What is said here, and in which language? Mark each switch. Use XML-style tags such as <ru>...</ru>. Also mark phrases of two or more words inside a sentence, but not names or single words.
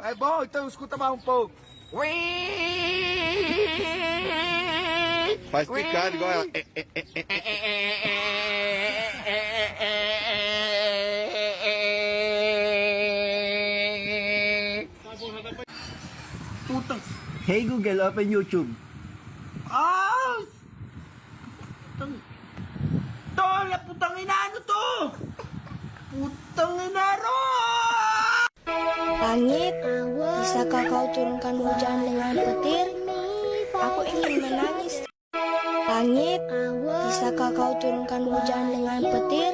<pt>É bom, então escuta mais um pouco. Faz picado igual ela.</pt> <tl>Putang.</tl> <en>Hey Google, open YouTube.</en> <tl>Ah! Putang. Tol, putang ina ano to? Putang ina ro!</tl> <id>Langit, bisakah kau turunkan hujan dengan petir? Aku ingin menangis. Langit, bisakah kau turunkan hujan dengan petir?</id>